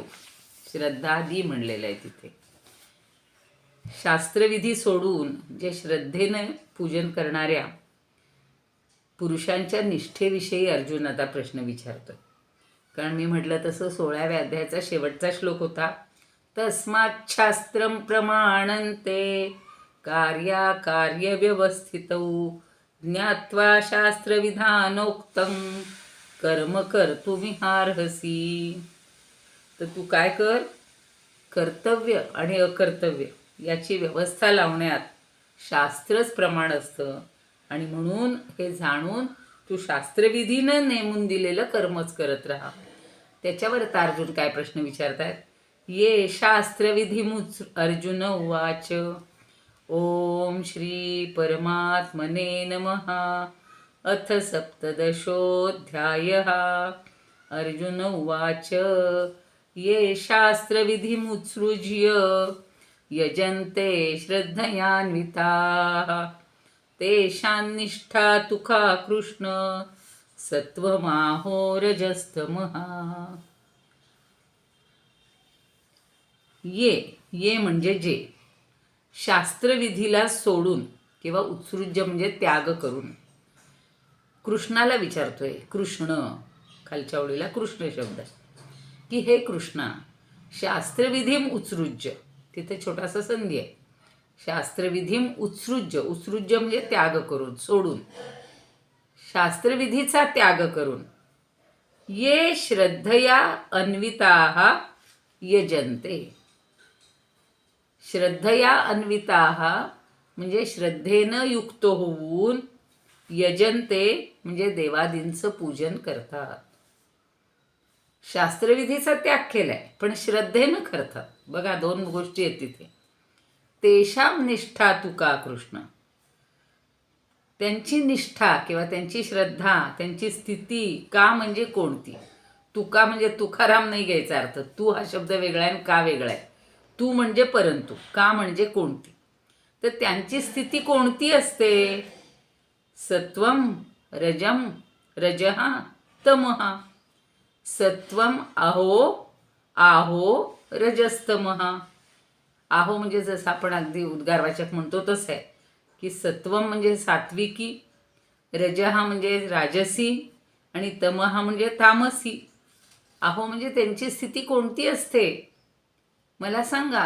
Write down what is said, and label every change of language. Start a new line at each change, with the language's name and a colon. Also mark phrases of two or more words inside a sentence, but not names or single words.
Marathi: श्रद्धादी म्हणलेलं आहे तिथे. शास्त्रविधी सोडून जे श्रद्धेनं पूजन करणाऱ्या पुरुषांच्या निष्ठेविषयी अर्जुन आता प्रश्न विचारतो. कारण मी म्हटलं तसं 16व्या अध्यायाचा शेवटचा श्लोक होता.
Sanskrit: तस्मात् शास्त्रं प्रमाणन्ते कार्य व्यवस्थितौ, ज्ञात्वा शास्त्रविधानोक्तं कर्म कर्तुमिहार्हसि.
Marathi: तर तू काय कर, कर्तव्य आणि अकर्तव्य याची व्यवस्था लावण्यात शास्त्रच प्रमाण असतं. आणि म्हणून हे जाणून तू शास्त्रविधीनं नेमून दिलेलं कर्मच करत राहा. त्याच्यावर आता अर्जुन काय प्रश्न विचारतायत.
Sanskrit: ये शास्त्रविधिमुच अर्जुन उवाच. ओम श्री परमात्मने नमः. अथ सप्तदशोऽध्यायः. अर्जुन उवाच. ये शास्त्रविधिमुत्सृज्य यजन्ते श्रद्धयान्विताः, तेषां निष्ठा तु का कृष्ण सत्वमाहो रजस्तमः.
Marathi: ये म्हणजे जे शास्त्रविधीला सोडून किंवा उत्सृज्य म्हणजे त्याग करून कृष्णाला विचारतोय. कृष्ण खालच्या ओळीला कृष्ण शब्द की हे कृष्णा,
Sanskrit: शास्त्रविधीम उत्सृज्य,
Marathi: तिथे छोटासा संधी आहे.
Sanskrit: शास्त्रविधीम उत्सृज्य,
Marathi: उत्सृज्य म्हणजे त्याग करून, सोडून, शास्त्रविधीचा त्याग करून.
Sanskrit: ये श्रद्धया अन्विताः यजन्ते. श्रद्धया अन्विताः
Marathi: म्हणजे श्रद्धेनं युक्त होऊन, यजन्ते म्हणजे देवादींचं पूजन करतात. शास्त्रविधीचा त्याग केलाय पण श्रद्धेनं करतात. बघा दोन गोष्टी आहेत तिथे.
Sanskrit: तेषां निष्ठा तुका कृष्ण,
Marathi: त्यांची निष्ठा किंवा त्यांची श्रद्धा, त्यांची स्थिती का म्हणजे कोणती. तुका म्हणजे तुकाराम नाही घ्यायचा अर्थ. तू हा शब्द वेगळा आहे आणि का वेगळा आहे. तू म्हणजे परंतु, का म्हणजे कोणती. तर त्यांची स्थिती कोणती असते.
Sanskrit: सत्वम रजम रजहा तमहा. सत्वम आहो रजस्तमहा.
Marathi: आहो म्हणजे जसं आपण अगदी उद्गारवाचक म्हणतो तसं आहे की सत्वम म्हणजे सात्विकी, रजहा म्हणजे राजसी आणि तमहा म्हणजे तामसी. आहो म्हणजे त्यांची स्थिती कोणती असते मला सांगा.